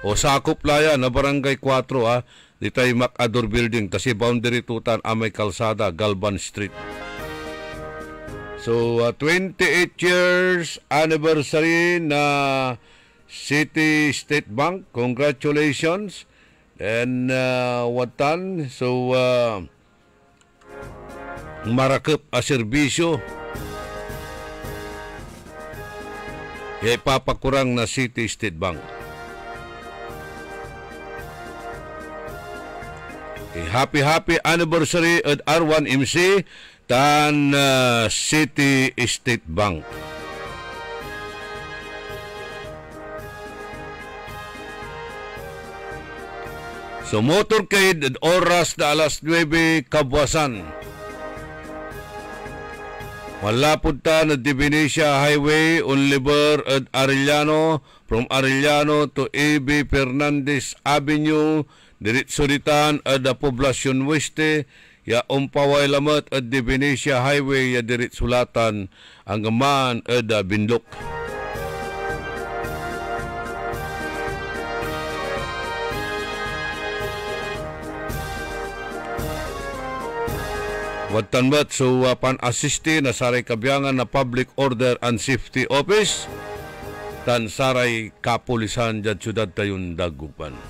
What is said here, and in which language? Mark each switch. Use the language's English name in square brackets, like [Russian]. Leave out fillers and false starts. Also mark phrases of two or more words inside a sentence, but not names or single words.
[Pangasinan] O sakop laya na Barangay 4 ditay Macador Building kasi boundary tutan amay kalsada Galban Street. So 28 [English] years anniversary [Pangasinan] na City State Bank. Congratulations. And watan so marakep a serbisyo ipapakurang na City State Bank. [English] Happy anniversary [Pangasinan] at R1 MC tan City State Bank. So motorcade at oras na alas 9 kabwasan. Malapod ta na Divinesia Highway, Unliber at Arellano, [English] from Arellano to A.B. [Pangasinan] Fernandez Avenue, diretso ditan at Poblacion Weste, ya umpaway lamat at Divinesia Highway, ya diretso sulatan ang gaman at Bindok. Watanbat so pan-assiste na saray kabiyangan na Public Order and Safety Office tan saray kapulisan dyan syudad tayon Dagupan.